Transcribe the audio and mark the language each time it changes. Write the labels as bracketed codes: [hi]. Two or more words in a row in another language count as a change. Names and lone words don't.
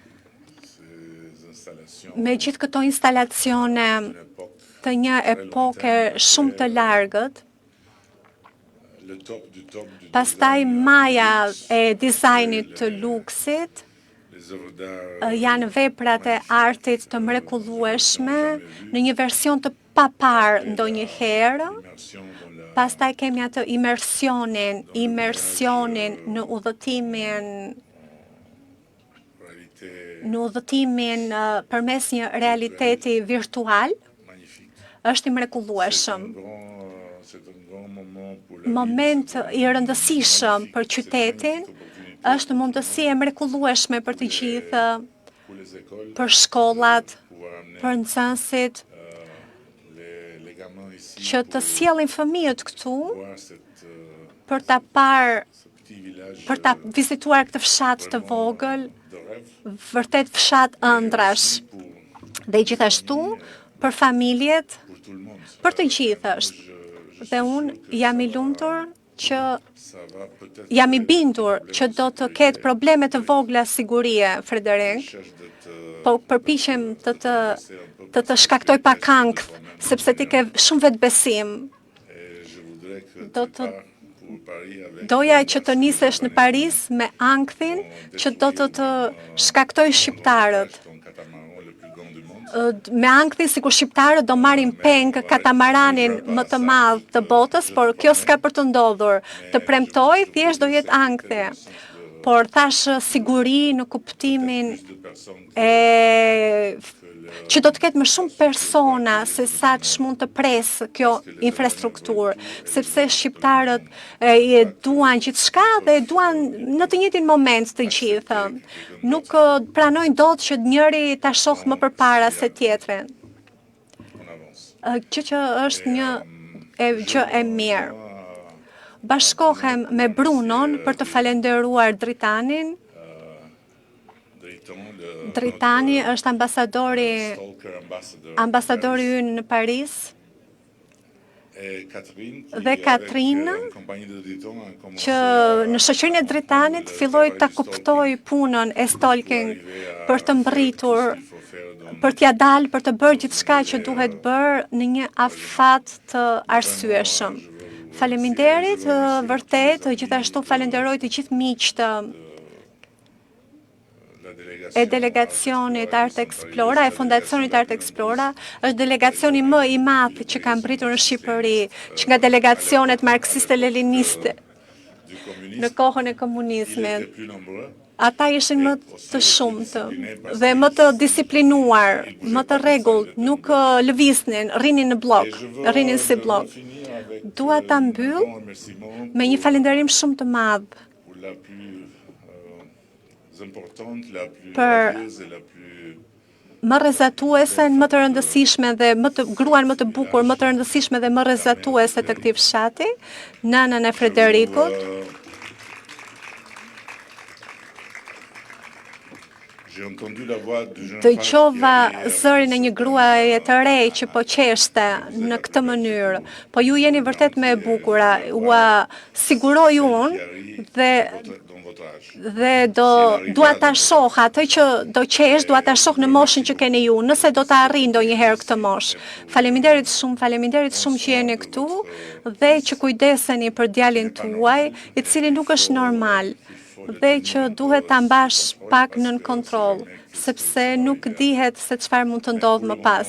[sq] Me gjithë këto instalacione të një epoke shumë të largët, pastaj maja e dizajnit të luksit, janë veprat e artit të mrekullueshme në një version të papar ndonjëherë. Pastaj kemi atë imersionin në udhëtimin përmes një realiteti virtual, është i mrekullueshëm. [fr] C'est un grand moment pour la [sq] Moment i rëndësishëm për qytetin, është mundësi e mrekullueshme për të gjithë, [fr] pour les écoles, [sq] për shkollat, [fr] pouvoir amener [sq] për nxënësit, [fr] les gamins ici [sq] që të sjellin fëmijët këtu [fr] voir cette, [sq] për ta parë, [fr] ce petit village [sq] për ta vizituar këtë fshat të vogël, [fr] de rêve [sq] vërtet fshat ëndrash. [fr] pour [sq] Dhe gjithashtu për familjet, [fr] tout le monde. [sq] për të gjithë është. Dhe unë jam i lumtur që [fr] Ça va peut-être [sq] jam i bindur që do të ketë probleme të vogla sigurie, Frederik, [fr] cherche de te [sq] po përpiqem të shkaktoj pak ankth, sepse ti ke shumë vetbesim. [fr] et je voudrais que [sq] Do [fr] tu [sq] të [fr] pars pour Paris avec [sq] doja që të nisesh në Paris me ankthin që do të shkaktoj shqiptarët. [fr] ton catamaran le plus grand du monde. [sq] Me ankthin sikur shqiptarët do marrin peng katamaranin më të madh të botës, por kjo s'ka për të ndodhur. Të premtoj, thjesht do jetë ankthe. Por thash siguri në kuptimin [fr] De personnes [sq] që do të ketë më shumë persona se sa ç'mund të presë kjo infrastrukturë, sepse shqiptarët e duan gjithçka dhe e duan në të njëjtin moment të gjithë. Nuk pranojnë dot që njëri ta shohë më përpara se tjetrin. [fr] on avance. [sq] Që është një gjë e mirë. Bashkohem me Brunon për të falenderuar Dritanin. Dritani është ambasadori [en] Stalker ambassador. [sq] ambasadori ynë në Paris. [fr] Et Catherine, qui [sq] Dhe [fr] avec, Catherine, une compagnie de Driton, a commencé [sq] që në shoqërinë e Dritanit filloi ta kuptoj punën e stalking për të mbërritur, [fr] il faut faire dans [sq] për t'ja dalë, për të bërë gjithçka që duhet bërë në një afat të arsyeshëm. Faleminderit, vërtet, gjithashtu falenderoj të gjithë miqtë [fr] la délégation. [sq] e delegacionit Art Explora, e Fondacionit Art Explora, është delegacioni më i madh që ka mbritur në Shqipëri, që nga delegacionet marksiste-leniniste [fr] Du communisme, [sq] në kohën e [fr] il [sq] komunizmit. [fr] était plus nombreux. [sq] Ata ishin më të shumtë dhe më të disiplinuar, më të rregullt, nuk lëviznin, rrinin në blok, [fr] Et je veux, [sq] rrinin si blok. [fr] finir avec [sq] Dua ta mbyll [fr] un remerciement [sq] me një falënderim shumë të madh [fr] pour la plus importante, la plus [sq] Për- [fr] radieuse et la plus [sq] më rrezatuesen, më të rëndësishme dhe gruan më të bukur, më të rëndësishme dhe më rrezatuese të këtij fshati, nënën e Frederikut. [fr] J'ai entendu la voix du jeune [sq] Dëgjova [fr] femme qui [sq] zërin e një gruaje të re që po qeshte në këtë mënyrë. Po ju jeni vërtet më e bukura. Ua siguroj unë dhe [fr] dans votre âge. [sq] dua ta shoh atë që do qesh, dua ta shoh në moshën që keni ju, nëse do ta arrin ndonjëherë këtë moshë. Faleminderit shumë që jeni këtu dhe që kujdeseni për djalin tuaj, i cili nuk është normal dhe që duhet ta mbash pak nën kontroll, sepse nuk dihet se çfarë mund të ndodhë më pas.